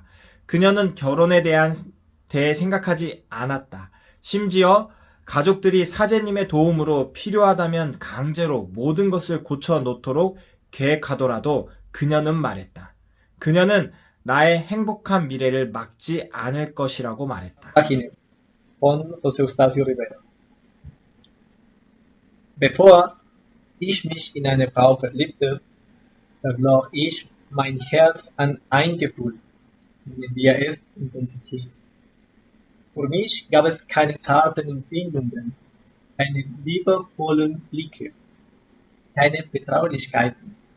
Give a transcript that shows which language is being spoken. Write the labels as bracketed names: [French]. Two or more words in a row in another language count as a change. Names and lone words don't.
[Korean] 그녀는 결혼에 대해 생각하지 않았다. 심지어 가족들이 사제님의 도움으로 필요하다면 강제로 모든 것을 고쳐놓도록 계획하더라도 그녀는 말했다. 그녀는 나의 행복한 미래를 막지 않을 것이라고 말했다. [German] von José Eustacio Rivera. Bevor ich mich in eine Frau verliebte, verlor ich mein Herz an ein Gefühl, nennen wir es Intensität. Für mich gab es keine zarten Empfindungen, keine liebevollen Blicke, keine Vertraulichkeiten.